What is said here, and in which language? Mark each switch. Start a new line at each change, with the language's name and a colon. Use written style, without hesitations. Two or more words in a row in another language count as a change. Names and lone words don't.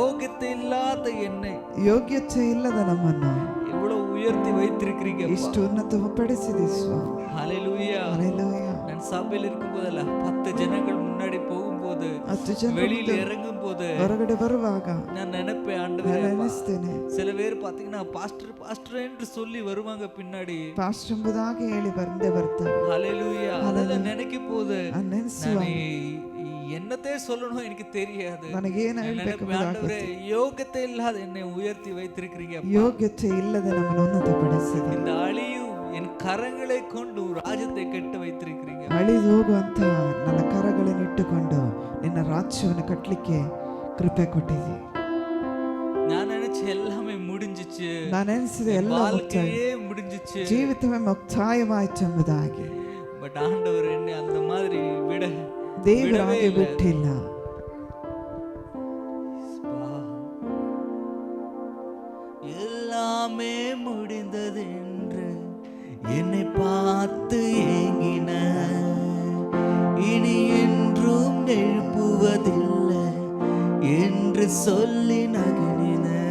Tamil: யோகியத்தை இல்லாத என்னை
Kannada: ಯೋಗ್ಯತೆ ಇಲ್ಲದ ನಮ್ಮನ್ನು
Tamil: இவ்வளவு உயர்த்தி வைத்திருக்கிறீங்க.
Kannada: ಇಷ್ಟು ಉನ್ನತಪಡಿಸಿದೆ ಸ್ವಾಮಿ.
Tamil: ஹalleluya.
Kannada: ಹಲ್ಲೆಲೂಯಾ.
Tamil: நான் சபையில் இருக்கும் போதெல்லாம் 10 ஜனங்கள் முன்னாடி போகும்போது
Kannada: 10 ಜನ
Tamil: வெளியில இறங்கும் போது
Kannada: ಹೊರಗಡೆ ಬರುವಾಗ
Tamil: நான் நினைப்பேன், ஆண்டவரே,
Kannada: ನೆನೆಸ್ತೇನೆ,
Tamil: சில பேர் பாத்தீங்கன்னா பாஸ்டர் பாஸ்டர் என்று சொல்லி வருவாங்க பின்னாடி.
Kannada: ಪಾಸ್ಟರ್ ಎಂಬುದಾಗಿ ಹೇಳಿ ಬಂದೇ ಬರ್ತಾರೆ.
Tamil: ஹalleluya. அதெல்லாம் நினைக்கும் போது
Kannada: ನೆನೆಸುವ
Tamil: என்னத்தே சொல்லணும் எனக்கு தெரியாது.
Kannada: ನನಗೇನು ಹೇಳಬೇಕು
Tamil: ஆண்டவரே, யோகியத்தை இல்லாத என்னை உயர்த்தி வைத்திருக்கிறீங்க.
Kannada: ಯೋಗ್ಯತೆ ಇಲ್ಲದೆ ನಮ್ಮನ್ನು ಉನ್ನತಪಡಿಸಿದೆ.
Tamil: இந்த அழியும் என் கரங்களை கொண்டு ராஜ்யத்தை கட்ட வைத்திருக்கிறீங்க.
Kannada: ಅಳಿದು ಹೋಗುವಂತ ನನ್ನ ಕರಗಳನ್ನು ಇಟ್ಟುಕೊಂಡು ನಿನ್ನ ರಾಜ್ಯವನ್ನು ಕಟ್ಟಲಿಕ್ಕೆ ಕೃಪೆ ಕೊಟ್ಟಿದೆ.
Tamil: நான் நினைச்ச எல்லாமே முடிஞ்சிச்சு,
Kannada: ನಾನು ಎನಿಸಿದೆ ಎಲ್ಲ
Tamil: வாழ்க்கையே முடிஞ்சிச்சு,
Kannada: ಜೀವಿತವೇ ಮುಕ್ತಾಯವಾಯಿತು ಎಂಬುದಾಗಿ.
Tamil: பட் ஆண்டவர் என்னை அந்த மாதிரி
Kannada: ದೇವರು ಹಾಗೆ ಬಿಟ್ಟಿಲ್ಲ.
Tamil: எல்லாமே முடிந்தது என்று என்னை பார்த்து ஏங்கின, இனி என்றும் எழுப்புவதில்லை என்று சொல்லி நகின.